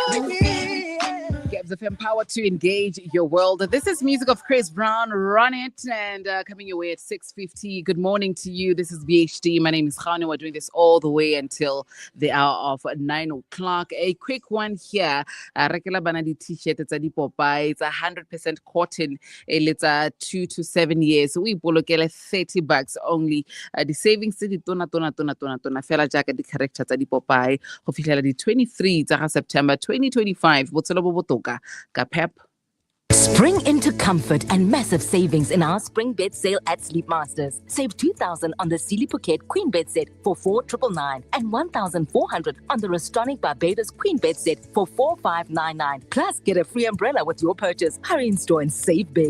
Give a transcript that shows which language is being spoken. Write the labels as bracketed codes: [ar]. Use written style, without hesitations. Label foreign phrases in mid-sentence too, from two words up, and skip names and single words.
[en] Gives FM power to engage your world. This is music of Chris Brown, Run It, and coming your way at 6:50. Good morning to you. This is BHD. My name is Gaone. We're doing this all the way until the hour of 9 o'clock. A quick one here. [tn] Rekela bana di t-shirt, [en] it's a Popeye. It's 100% cotton. It's 2 to 7 years. [tn] We bolokele $30 only. [en] The savings [tn] di tona fela jaaka di character tsa di Popeye go fitlhela di 23 tsa September 2025. Botshelo bo botoka ka Pep. [en] Spring into comfort and massive savings in our spring bed sale at Sleepmasters. Save $2,000 on the Sealy Phuket Queen Bed Set for $4,999 and $1,400 on the Restonic Barbados Queen Bed Set for $4,599. Plus, get a free umbrella with your purchase. Hurry in store and save big.